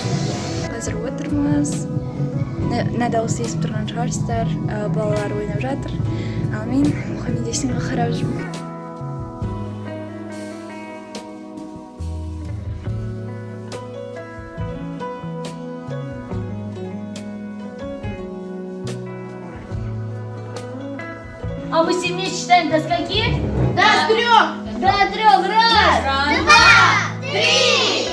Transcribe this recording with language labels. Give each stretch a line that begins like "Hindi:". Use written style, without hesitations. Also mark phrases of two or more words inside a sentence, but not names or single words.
Kazakh: Қазір отырмыз. Мына дауысты естіп тұрған шығарсыздар. Балалар ойнап жатыр. Ал мен Мұхаммед Ясинға қарап жүрмін.
Russian: А мы все вместе считаем до скольки? До трех! До трех! Раз! Два! Три!